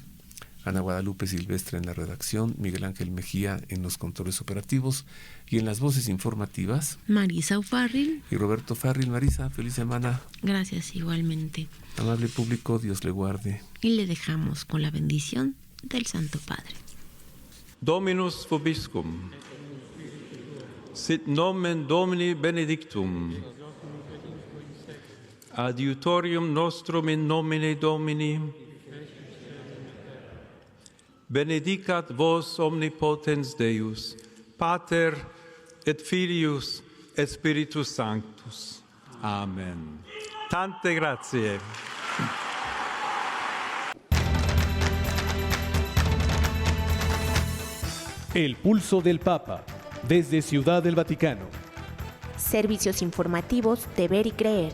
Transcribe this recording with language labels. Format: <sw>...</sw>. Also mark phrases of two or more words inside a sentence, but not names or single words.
<es>Ana Guadalupe Silvestre en la redacción, Miguel Ángel Mejía en los controles operativos y en las voces informativas, Marisa O'Farrill y Roberto Farril. Marisa, feliz semana. Gracias igualmente. Amable público, Dios le guarde. Y le dejamos con la bendición del Santo Padre.</es> <la>Dominus vobiscum. Sit nomen Domini benedictum. Adiutorium nostrum in nomine Domini. Benedicat vos omnipotens Deus, Pater et Filius et Spiritus Sanctus.</la> <it>Amen. Tante grazie.</it> <es>El pulso del Papa, desde Ciudad del Vaticano. Servicios informativos de Ver y Creer.</es>